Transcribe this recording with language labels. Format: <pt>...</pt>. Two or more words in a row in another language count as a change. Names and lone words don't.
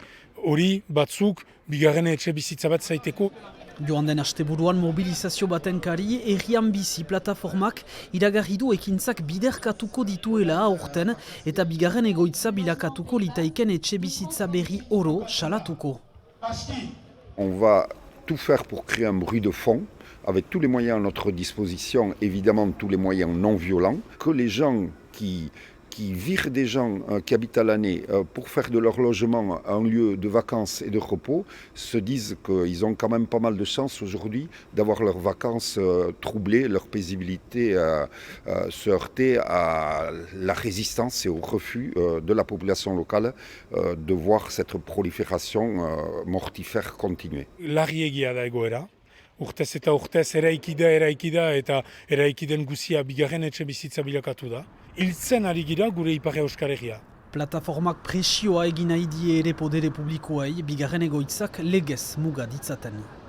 <eu>Hori batzuk bigarren etxe bizitza bat zaiteko. Joan den asteburuan mobilizazio baten kari, herrian bizi plataformak iragarri du ekintzak biderkatuko dituela aurten eta bigarren egoitza bilakatuko litaiken etxe bizitza berri oro salatuko.</eu> <fr>On va tout faire pour créer un bruit de fond, avec tous les moyens à notre disposition, évidemment tous les moyens non violents, que les gens qui virent des gens qui habitent à l'année pour faire de leur logement un lieu de vacances et de repos se disent qu'ils ont quand même pas mal de chance aujourd'hui d'avoir leurs vacances troublées, leur paisibilité se heurter à la résistance et au refus de la population locale de voir cette prolifération mortifère continuer.</fr> <eu>Larriegia da egoera. Urtez eta urtez eraikida eta eraikiden guzia bigarren etxe bizitza bilakatu da. Hiltzen ari gira gure Ipar Euskal Herria. Plataformak presioa egin nahi die ere podere publikoei bigarren egoitzak legez muga ditzaten.</eu>